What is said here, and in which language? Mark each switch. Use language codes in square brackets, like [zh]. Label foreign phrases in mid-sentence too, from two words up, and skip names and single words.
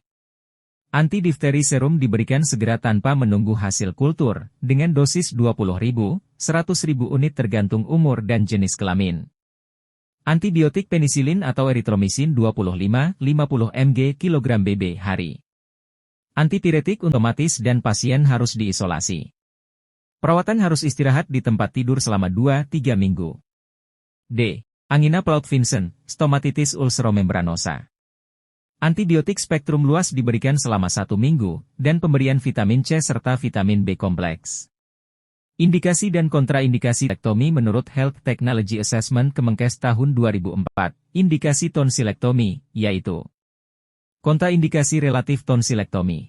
[id] Antidifteri serum diberikan segera tanpa menunggu hasil kultur, dengan dosis 20.000, 100.000 unit tergantung umur dan jenis kelamin. Antibiotik penisilin atau eritromisin 25-50 mg kg BB hari. Antipiretik otomatis dan pasien harus diisolasi. Perawatan harus istirahat di tempat tidur selama 2-3 minggu. D. Angina Plaut-Vinson, stomatitis ulceromembranosa. Antibiotik spektrum luas diberikan selama 1 minggu, dan pemberian vitamin C serta vitamin B kompleks. Indikasi dan kontraindikasi tonsilektomi menurut [en] Health Technology Assessment [id] Kemenkes tahun 2004, indikasi tonsilektomi, yaitu kontraindikasi relatif tonsilektomi.